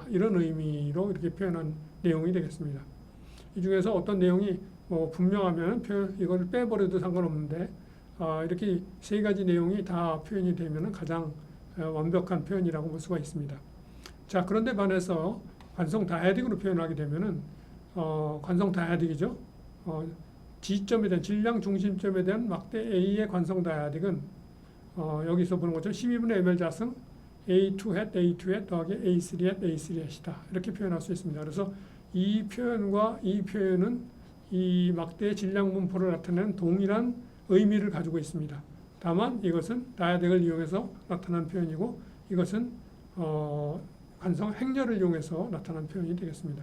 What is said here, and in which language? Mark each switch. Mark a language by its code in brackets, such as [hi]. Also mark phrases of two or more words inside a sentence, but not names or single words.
[ko] 이런 의미로 이렇게 표현한 내용이 되겠습니다. 이 중에서 어떤 내용이 분명하면 이걸 빼버려도 상관없는데 이렇게 세 가지 내용이 다 표현이 되면 가장 완벽한 표현이라고 볼 수가 있습니다. 자, 그런데 반해서 관성 다이아딕으로 표현하게 되면은 관성 다이아딕이죠. G점에 대한 질량 중심점에 대한 막대 A의 관성 다이아딕은 여기서 보는 것처럼 12분의 ml 자승 A2 hat, A2 hat 더하기 A3 hat, A3 hat이다. 이렇게 표현할 수 있습니다. 그래서 이 표현과 이 표현은 이 막대의 질량 분포를 나타내는 동일한 의미를 가지고 있습니다. 다만 이것은 다이아딕을 이용해서 나타난 표현이고 이것은 관성 행렬을 이용해서 나타난 표현이 되겠습니다.